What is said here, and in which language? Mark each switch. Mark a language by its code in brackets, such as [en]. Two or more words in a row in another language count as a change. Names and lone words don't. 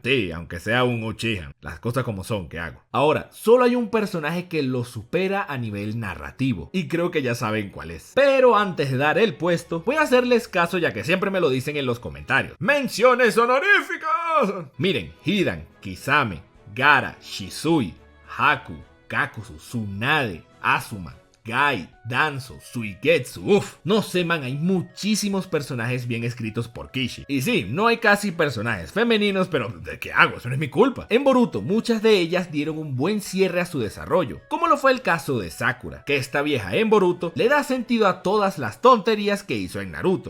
[es] Sí, aunque sea un Uchiha, las cosas como son, ¿qué hago? Ahora, solo hay un personaje que lo supera a nivel narrativo y creo que ya saben cuál es. Pero antes de dar el puesto, voy a hacerles caso ya que siempre me lo dicen en los comentarios. ¡Menciones honoríficas! Miren, Hidan, Kisame, Gaara, Shisui, Haku, Kakuzu, Tsunade, Azuma, Gai, Danzo, Suigetsu, no sé man, hay muchísimos personajes bien escritos por Kishi. Y sí, no hay casi personajes femeninos, pero ¿de qué hago? Eso no es mi culpa. En Boruto, muchas de ellas dieron un buen cierre a su desarrollo, como lo fue el caso de Sakura, que esta vieja en Boruto le da sentido a todas las tonterías que hizo en Naruto.